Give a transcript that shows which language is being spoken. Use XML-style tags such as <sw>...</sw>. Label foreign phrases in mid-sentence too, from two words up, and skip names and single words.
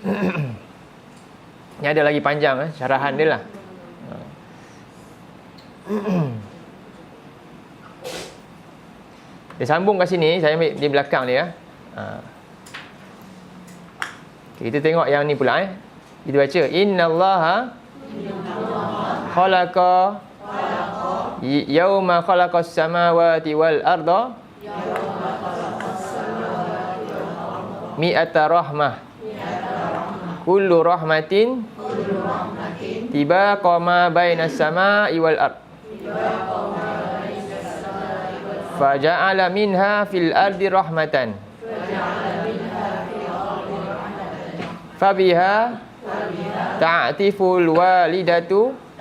<ms>Ni ada lagi panjang syarahan dia lah. Dia sambung kat sini, saya ambil di belakang dia. Okay, kita tengok yang ni pula Kita baca</ms> <ar>إن الله خلق يوم خلق السماوات والأرض مائة رحمة كل رحمة طباق ما بين السماء والأرض فجعل منها في الأرض رحمة فبها تعطف الوالدة</ar>